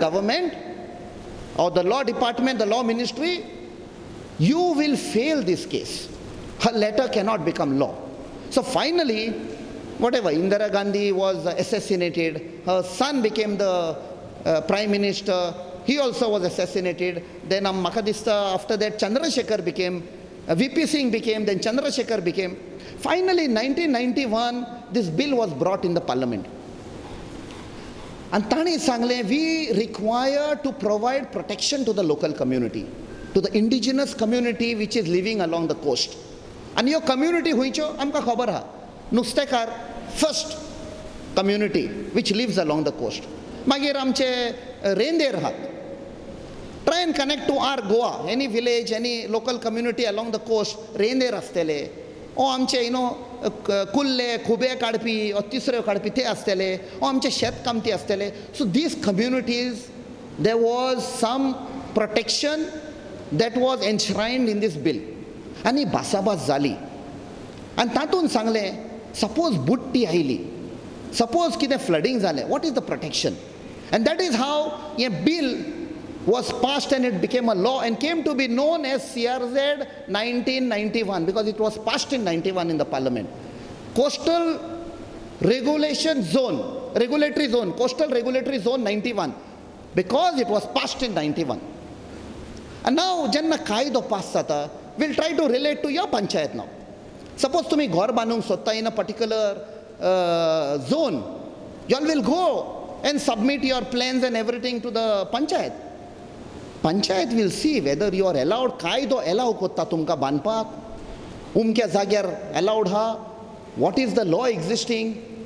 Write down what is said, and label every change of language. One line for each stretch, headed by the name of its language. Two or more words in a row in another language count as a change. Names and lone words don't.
English: government or the law department the law ministry you will fail this case her letter cannot become law so finally whatever Indira Gandhi was assassinated her son became the prime minister he also was assassinated then Makadista after that Chandrasekhar became VP Singh became then Chandrasekhar became finally in 1991 this bill was brought in the parliament and
Konkani: tani sangle
English: we require to provide protection to the local community to the indigenous community which is living along the coast and your community
Konkani: huicho amka khabar ha नुस्तेकार
English: first community which lives along the coast
Konkani: मागीर आमचे रेंदेर आहात
English: try and connect to our Goa any village any local community along the coast
Konkani: रेंदेर आसतले ओ आमचे
English: you know
Konkani: कुल्ले खुबे काडपी ओ तिसऱ्यो काडपी ते आसतले ओ आमचे शेतकामती आसतले
English: so these communities there was some protection That was enshrined in this bill
Konkani: आनी भासाभास जाली आनी तातूंत सांगलें suppose butti आयली suppose कितें flooding जालें
English: what is the protection and that is how a bill was passed and it became a law and came to be known as CRZ 1991 because it was passed in 91 in the parliament coastal regulation zone regulatory zone coastal regulatory zone 91 because it was passed in 91 and now
Konkani: जेन्ना कायदो पास जाता
English: we'll try to relate to your panchayat now suppose
Konkani: तुम्ही घर बांदूंक सोदता
English: in a particular zone you all will go and submit your plans and everything to the panchayat. Panchayat will see whether you are allowed,
Konkani: kaido allow kotta tumka banpak, umkya zagyar allowed ha,
English: what is the law existing.